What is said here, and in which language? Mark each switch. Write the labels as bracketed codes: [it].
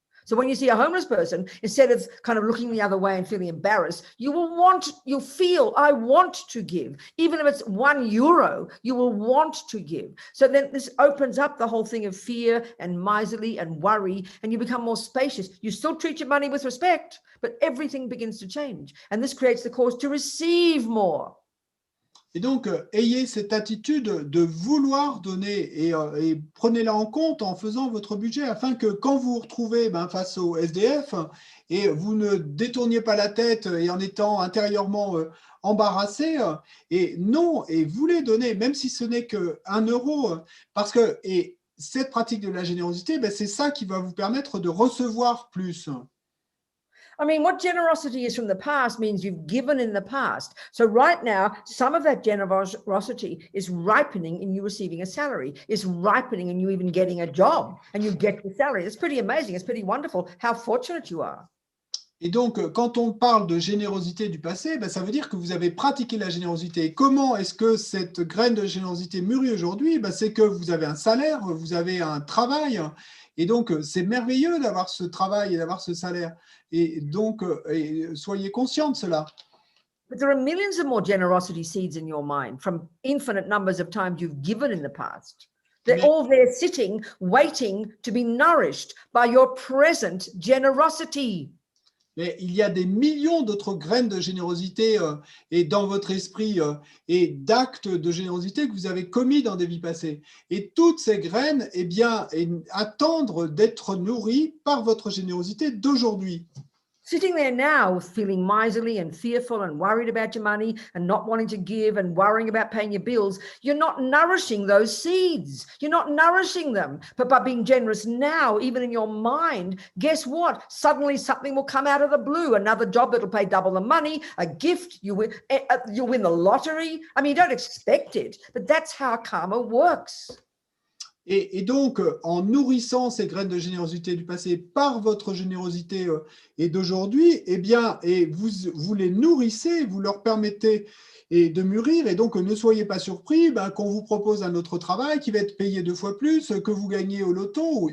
[en] So when you see a homeless person, instead of kind of looking the other way and feeling embarrassed, you'll feel, I want to give. Even if it's €1, you will want to give. So then this opens up the whole thing of fear and miserly and worry, and you become more spacious. You still treat your money with respect, but everything begins to change. And this creates the cause to receive more. [fr] Et donc, ayez cette attitude de vouloir donner et prenez-la en compte en faisant votre budget afin que quand vous vous retrouvez face au SDF et vous ne détourniez pas la tête et en étant intérieurement embarrassé et voulez donner, même si ce n'est que €1, parce que cette pratique de la générosité, c'est ça qui va vous permettre de recevoir plus. [en] I mean, what generosity is from the past means you've given in the past. So right now, some of that generosity is ripening in you receiving a salary, is ripening in you even getting a job, and you get the salary. It's pretty amazing. It's pretty wonderful how fortunate you are. [fr] Et donc, quand on parle de générosité du passé, ça veut dire que vous avez pratiqué la générosité. Et comment est-ce que cette graine de générosité mûrit aujourd'hui? C'est que vous avez un salaire, vous avez un travail. Et donc, c'est merveilleux d'avoir ce travail et d'avoir ce salaire. Et donc, soyez conscients de cela. [en] But there are millions of more generosity seeds in your mind from infinite numbers of times you've given in the past. They're all there sitting, waiting to be nourished by your present generosity. [fr] Mais il y a des millions d'autres graines de générosité et dans votre esprit et d'actes de générosité que vous avez commis dans des vies passées. Et toutes ces graines, attendent d'être nourries par votre générosité d'aujourd'hui. [en] Sitting there now feeling miserly and fearful and worried about your money and not wanting to give and worrying about paying your bills, you're not nourishing those seeds. You're not nourishing them. But by being generous now, even in your mind, guess what? Suddenly something will come out of the blue. Another job that'll pay double the money, a gift, you'll win the lottery. I mean, you don't expect it, but that's how karma works. [fr] Et donc, en nourrissant ces graines de générosité du passé par votre générosité et d'aujourd'hui, et vous les nourrissez, vous leur permettez de mûrir. Et donc, ne soyez pas surpris qu'on vous propose un autre travail qui va être payé 2 fois plus, que vous gagnez au loto.